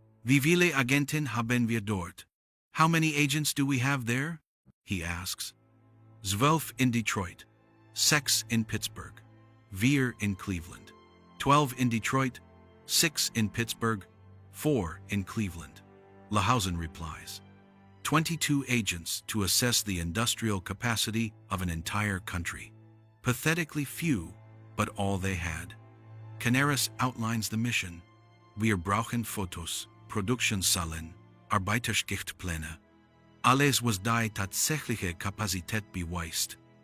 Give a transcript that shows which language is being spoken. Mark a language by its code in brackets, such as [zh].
[de] Wie viele Agenten haben wir dort? [en] How many agents do we have there? He asks. 12 in Detroit, 6 in Pittsburgh, 4 in Cleveland. 12 in Detroit, 6 in Pittsburgh, 4 in Cleveland. Lahausen replies. 22 agents to assess the industrial capacity of an entire country. Pathetically few, but all they had. Canaris outlines the mission. [de] Wir brauchen Fotos, Produktionszahlen, Arbeitsschichtpläne. Alles was die tatsächliche Kapazität beweist.